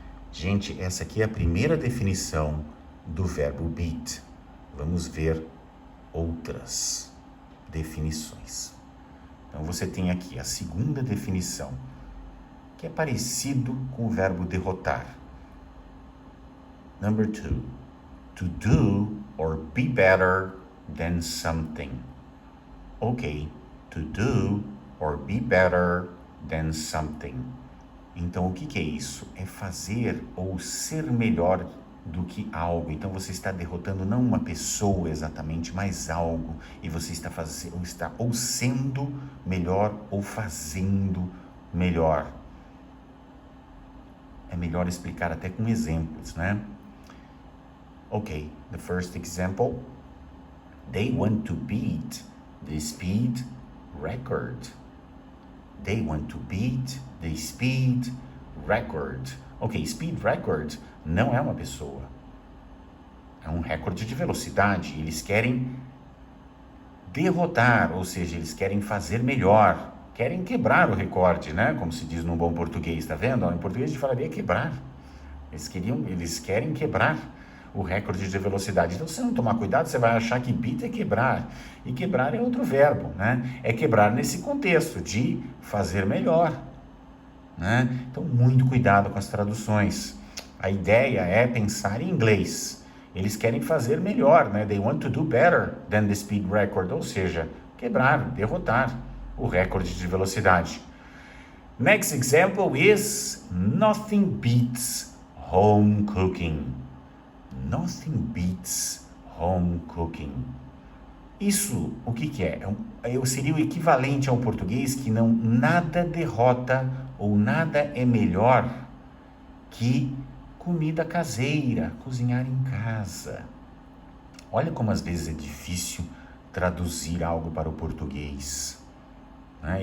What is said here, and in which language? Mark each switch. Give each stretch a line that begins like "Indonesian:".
Portuguese: Gente, essa aqui é a primeira definição do verbo beat. Vamos ver outras definições. Então você tem aqui a segunda definição, que é parecido com o verbo derrotar.
English: Number 2. To do or be better than something. Ok. To do or be better than something.
Portuguese: Então, o que é isso? É fazer ou ser melhor do que algo. Então, você está derrotando não uma pessoa exatamente, mas algo. E você está ou sendo melhor ou fazendo melhor. É melhor explicar até com exemplos, né?
English: Okay, the first example. They want to beat the speed record. They want to beat the speed record.
Portuguese: Ok, speed record não é uma pessoa. É um recorde de velocidade. Eles querem derrotar, ou seja, eles querem fazer melhor. Querem quebrar o recorde, né? Como se diz num bom português, tá vendo? Em português a gente falaria quebrar. Eles querem quebrar o recorde de velocidade. Então, se você não tomar cuidado, você vai achar que beat é quebrar. E quebrar é outro verbo, né? É quebrar nesse contexto de fazer melhor, né? Então, muito cuidado com as traduções. A ideia é pensar em inglês. Eles querem fazer melhor, né?
English: They want to do better than the speed record.
Portuguese: Ou seja, quebrar, derrotar o recorde de velocidade.
English: Next example is nothing beats home cooking. Nothing beats home cooking.
Portuguese: Isso, o que é? Seria o equivalente ao português que nada derrota ou nada é melhor que comida caseira, cozinhar em casa. Olha como às vezes é difícil traduzir algo para o português. Né?